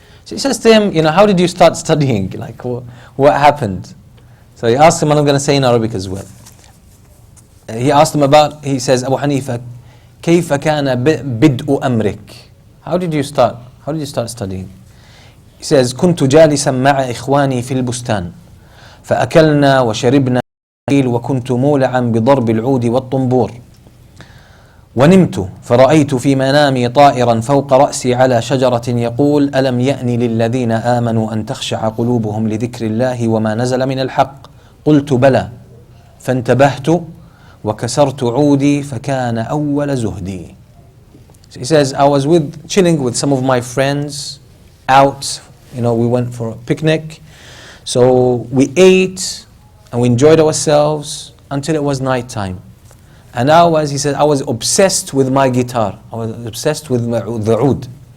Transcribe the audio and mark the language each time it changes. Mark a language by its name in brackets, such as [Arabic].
[English] So he says to him, how did you start studying? Like, what happened? So he asked him, and I'm going to say in Arabic as well. He asked him he says, Abu Hanifa, [Arabic] كيف كان بدء أمرك? [English] How did you start studying? He says, [Arabic] كنت جالسا مع إخواني في البستان فأكلنا وشربنا وكنت مولعا بضرب العود والطنبور ونمت فرأيت في منامي طائرا فوق رأسي على شجرة يقول ألم يأن للذين آمنوا أن تخشع قلوبهم لذكر الله وما نزل من الحق قلت بلى فانتبهت وكسرت عودي فكان أول زهدي. [English] So he says, I was chilling with some of my friends out, we went for a picnic. So we ate and we enjoyed ourselves until it was night time. And he said, I was obsessed with my guitar. I was obsessed with the oud.